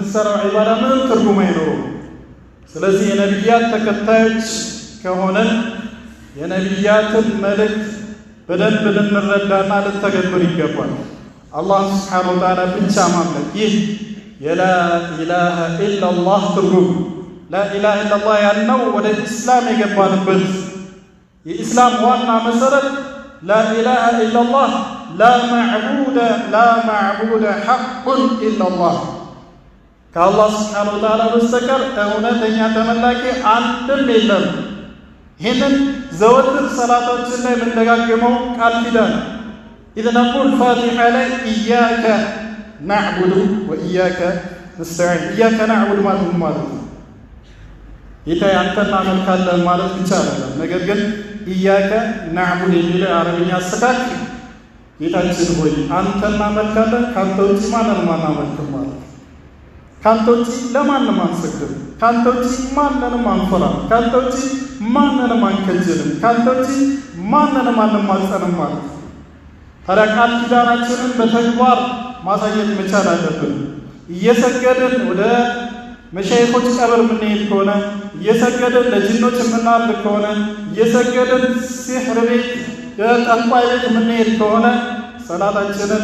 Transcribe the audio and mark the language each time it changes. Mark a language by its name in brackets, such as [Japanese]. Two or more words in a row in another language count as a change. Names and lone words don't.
[Amharic] ሰራው ዒባዳ ምንም ትርጉም አይኖረው ስለዚህ የነቢያት ተከታዮች ከሆነን የነቢያትን መልእክት በደንብ ልንረዳና ልንተገብር ይገባል አላህ [Arabic] سبحانه وتعالى [Amharic] ብቻ ማምለክ ይህ የላ ኢላሃ ኢላላህ ትርጉም [Arabic] لا إله إلا الله [Amharic] ያልነው ወደ እስላም የገባንበት የኢስላም ዋና መሰረት [Arabic] لا إله إلا الله لا معبود حق إلا الله [Amharic] ከአላህ [Arabic] سبحانه وتعالى [Amharic] በስተቀር እውነተኛ ተመላኪ አንድም የለም ይህንን ዘወትር ሰላታችን ላይ የምንደጋገመው ቃል ኪዳን [Arabic] إذ نقول فاتحة [Amharic] ላይ [Arabic] إياك نعبد وإياك نستعين إياك نعبد [Amharic] ማለት ነው ጌታ አንተን እናመልካለን ማለት ብቻ አይደለም ነገር ግን [Arabic] إياك نعبد [Amharic] የሚለው አረብኛ አስተካክ ጌታችን ሆይ አንተን እናመልካለን ካንተ ውጪ ማንንም አናመልክም ማለት ካንተ ውጪ ለማንም አንሰግድም ካንተ ውጪ ማንንም አንፈራም ካንተ ውጪ ማንንም አንከጅልም ካንተ ውጪ ማንንም አንማጸንም ማለት ታዲያ ቃል ኪዳናችንን በተግባር ማሳየት መቻል አለብን እየሰገድን ወደ መሻይኾች ቀብር የምንሄድ ከሆነ እየሰገድን ለጅኖች የምናመልክ ከሆነ እየሰገድን ሲሕር ቤት ጠንቋይ ቤት የምንሄድ ከሆነ ሰላታችንን